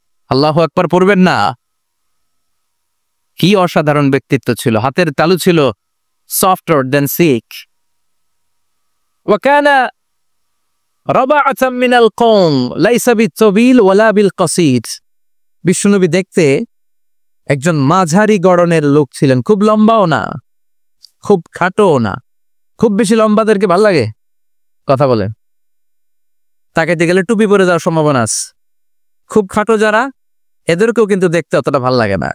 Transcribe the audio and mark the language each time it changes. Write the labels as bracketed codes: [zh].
[bn] আল্লাহু আকবার পড়বেন না? কি অসাধারণ ব্যক্তিত্ব ছিল, হাতের তালু ছিল [en] softer than silk. [ar] وكان ربعة من القوم ليس بالطويل ولا بالقصير. [bn] বিশ্বনবী দেখতে একজন মাঝারি গড়নের লোক ছিলেন, খুব লম্বাও না খুব খাটোও না। খুব বেশি লম্বাদেরকে ভাল লাগে? কথা বলেন। তাকাইতে গেলে টুপি পরে যাওয়ার সম্ভাবনা আছে। খুব খাটো যারা, এদেরকেও কিন্তু দেখতে অতটা ভাল লাগে না।